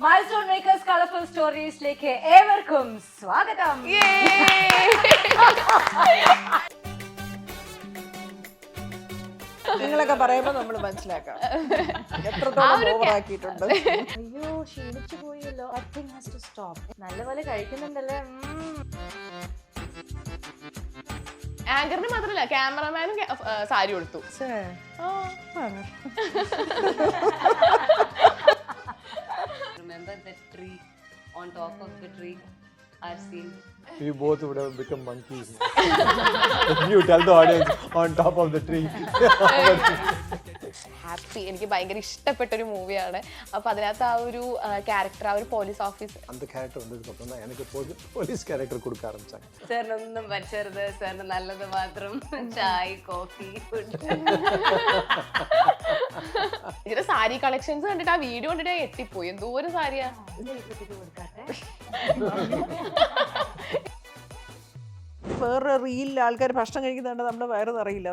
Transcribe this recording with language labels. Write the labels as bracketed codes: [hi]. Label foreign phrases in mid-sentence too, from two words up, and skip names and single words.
[ml] മൈൽസ്റ്റോൺ മേക്കേഴ്സ് കളർഫുൾ സ്റ്റോറീസിലേക്ക് ഏവർക്കും സ്വാഗതം. നിങ്ങളൊക്കെ പറയുമ്പോൾ നമ്മൾ മനസ്സിലാക്കാം എത്രത്തോളം ഓവറാക്കിയിട്ടുണ്ട്. അയ്യോ ക്ഷീണിച്ചു പോയല്ലോ. [en] Acting has to stop. [ml] നല്ലപോലെ കഴിക്കുന്നുണ്ടല്ലേ. ആങ്കറിന് മാത്രല്ല ക്യാമറമാനും സാരി കൊടുത്തു. [en] Remember that tree on top of the tree? Our scene. We both would have become monkeys. If you tell the audience on top of the tree. [ml] ഹാപ്പി. എനിക്ക് ഭയങ്കര ഇഷ്ടപ്പെട്ട ഒരു മൂവിയാണ്. അപ്പൊ അതിനകത്ത് ആ ഒരു ക്യാരക്ടർ, ആ ഒരു [en] police officer, [ta] அந்த கேரக்டர் வந்ததுக்கு அப்புறம் தான் எனக்கு [en] police character [ta] கொடுக்க ஆரம்பிச்சாங்க. [ml] സാറിനൊന്നും പറ്റരുത്, സാറിന് നല്ലത് മാത്രം ചായ [en] coffee food. [ml] ഇതിന്റെ സാരി കളക്ഷൻസ് കണ്ടിട്ട് ആ വീഡിയോ കണ്ടിട്ട് ഞാൻ എത്തിപ്പോയി. എന്തോരം സാരിയാ. വേറെ റീലിൽ ആൾക്കാർ ഭക്ഷണം കഴിക്കുന്നുണ്ട്, നമ്മുടെ വയറ് നിറയില്ല.